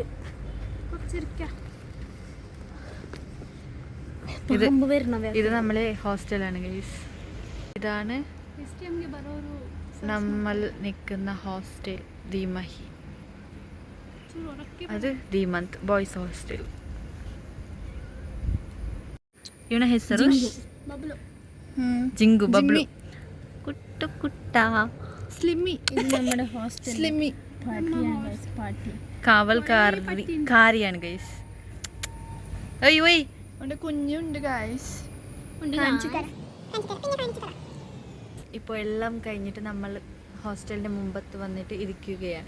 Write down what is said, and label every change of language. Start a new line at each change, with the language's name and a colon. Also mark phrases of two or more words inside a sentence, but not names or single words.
Malayalam: കുറച്ചിരിക്കാം. ഇത് നമ്മളെ ഹോസ്റ്റലാണ് ഗൈസ്. ഇതാണ് നമ്മൾ നിൽക്കുന്ന ഹോസ്റ്റൽ ധീമഹി.
Kannada: ಅದು ಧೀಮಂತ್ ಬಾಯ್ಸ್ ಹಾಸ್ಟೆಲ್. ಇವನ ಹೆಸರು ಜಿಂಗು ಬಬ್ಲು. ಕುಟ್ಟು ಕುಟ್ಟ
Malayalam: സ്ലിമ്മി. ഇത് നമ്മുടെ ഹോസ്റ്റൽ സ്ലിമ്മി പാർട്ടി. കാവൽക്കാരിയാണ് ഗൈസ്. ഒയ് ഒയ്, ഉണ്ട് കുഞ്ഞുണ്ട് ഗൈസ്. ഇപ്പോൾ എല്ലാം കഴിഞ്ഞിട്ട് നമ്മൾ ഹോസ്റ്റലിന്റെ മുമ്പത്ത് വന്നിട്ട് ഇരിക്കുകയാണ്.